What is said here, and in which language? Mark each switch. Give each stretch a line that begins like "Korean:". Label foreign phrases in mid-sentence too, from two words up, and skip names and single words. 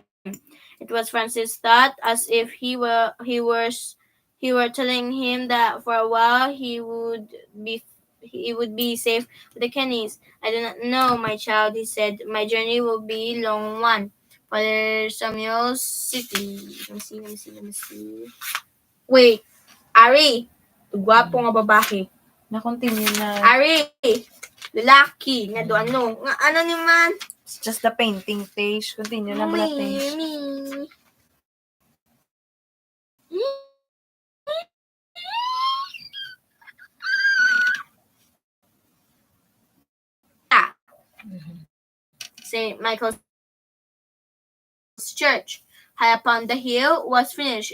English: It was Francis thought as if he were telling him that for a while he would be safe with the Kennys. I do not know, my child, he said. My journey will be a long one. Father Samuel's city. Let me see. Wait,
Hiligaynon: Ari, gwapo nga babae. Na-continue na. Ari, lalaki, nga do ano. Nga ano ni man?
English: It's just the painting page.
Hiligaynon: Continue na ba page?
English: St. Michael's Church, high upon the hill, was finished.